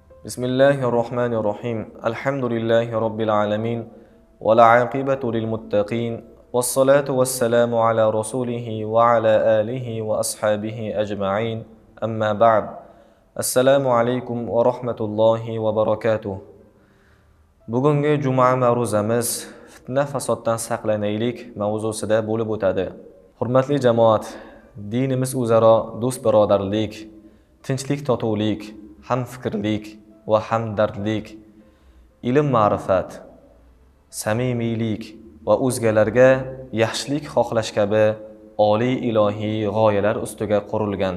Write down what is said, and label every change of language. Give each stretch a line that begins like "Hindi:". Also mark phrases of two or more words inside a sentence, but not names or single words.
Arabic: بسم الله الرحمن الرحيم الحمد لله رب العالمين والعاقبة للمتقين والصلاة والسلام على رسوله وعلى آله وأصحابه أجمعين أما بعد السلام عليكم ورحمة الله وبركاته
Uzbek: Bugungi juma ma'ruzamiz fitna fasoddan saqlanaylik mavzusida bo'lib o'tadi. Hurmatli jamoat, dinimiz o'zaro do'st birodarlik, tinchlik totuvlik, hamfikrlik va hamdardlik, ilm ma'rifat, samimiylik va o'zgalarga yaxshilik xohlash kabi oliy ilohiy g'oyalar ustiga qurilgan.